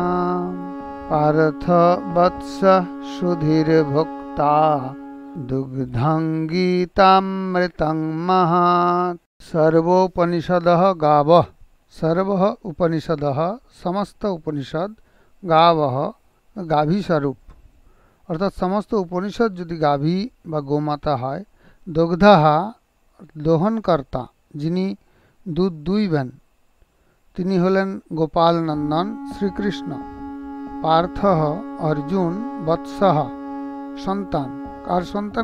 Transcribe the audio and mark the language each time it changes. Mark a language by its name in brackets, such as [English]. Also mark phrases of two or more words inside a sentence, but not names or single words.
[Sanskrit] पार्थ वत्स सुधीर्भुक्ता दुग्धं गीतामृतं महत्। सर्वोपनिषदः गावः। सर्वः उपनिषदः [Bangla] সমস্ত উপনিষদ গাবঃ গাভী স্বরূপ অর্থাৎ সমস্ত উপনিষদ যদি গাভী বা গোমাতা হয়, দুগ্ধাহা দোহনকর্তা যিনি দুধ দুইবেন তিনি হলেন গোপাল নন্দন শ্রীকৃষ্ণ। পার্থ অর্জুন বৎসহ সন্তান, কার সন্তান?